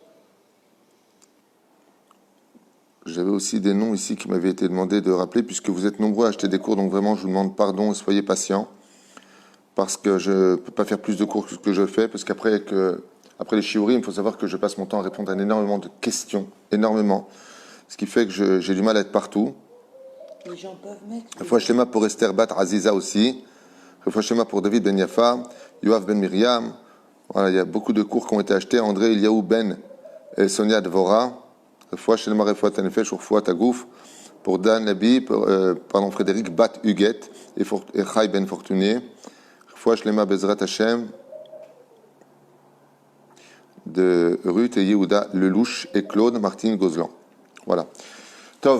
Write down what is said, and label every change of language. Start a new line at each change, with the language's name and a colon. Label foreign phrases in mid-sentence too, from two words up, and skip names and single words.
French: J'avais aussi des noms ici qui m'avaient été demandés de rappeler, puisque vous êtes nombreux à acheter des cours, donc vraiment je vous demande pardon et soyez patients, parce que je ne peux pas faire plus de cours que ce que je fais, parce qu'après les shiurim, il faut savoir que je passe mon temps à répondre à énormément de questions, énormément, ce qui fait que j'ai du mal à être partout. Les gens peuvent mettre...
Hebrew: רפואה שלמה
French: pour Esther Bat Aziza aussi,
Hebrew: רפואה שלמה
French: pour David Ben Yafa, Yoav Ben Miriam, voilà, il y a beaucoup de cours qui ont été achetés, André Eliaou Ben et Sonia Dvora,
Hebrew: רפואה שלמה, רפואת הנפש, רפואת הגוף,
French: pour Dan Nabi, Frédéric Bat Huguet et Chai Ben Fortuné.
Hebrew: רפואה שלמה בעזרת השם
French: de Ruth et Yehuda Lelouch et Claude Martine Gozlan. Voilà. Tov.